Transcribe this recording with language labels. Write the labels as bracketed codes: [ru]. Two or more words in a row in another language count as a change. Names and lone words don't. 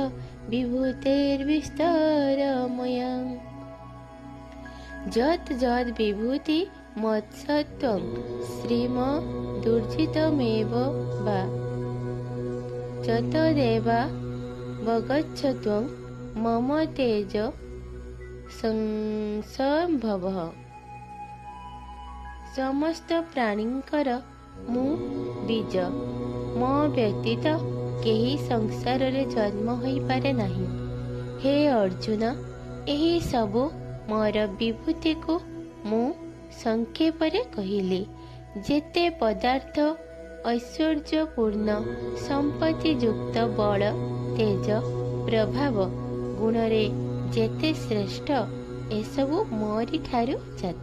[sa] विभूतेर्विस्तरमया यत् यद् विभूति मत्सत्वं श्रीमदूर्जितमेव वा ततदेवावगच्छत्वं मम तेज संभवः [or] ସମସ୍ତ ପ୍ରାଣୀଙ୍କର ମୁ ବୀଜ ମୋ ବ୍ୟତୀତ କେହି ସଂସାର ରେ ଜନ୍ମ ହୋଇ ପାରେ ନାହିଁ। ହେ ଅର୍ଜୁନ ଏହି ସବୁ ମୋର ବିଭୂତି କୁ ମୁ ସଂକ୍ଷେପ ରେ କହିଲି। ଯେତେ ପଦାର୍ଥ ଐଶ୍ୱର୍ଯ୍ୟପୂର୍ଣ୍ଣ ସମ୍ପତ୍ତି ଯୁକ୍ତ ବଳ ତେଜ ପ୍ରଭାବ ଗୁଣ ରେ ଯେତେ ଶ୍ରେଷ୍ଠ ଏସବୁ ମୋରି ଠାରୁ ଜାତ।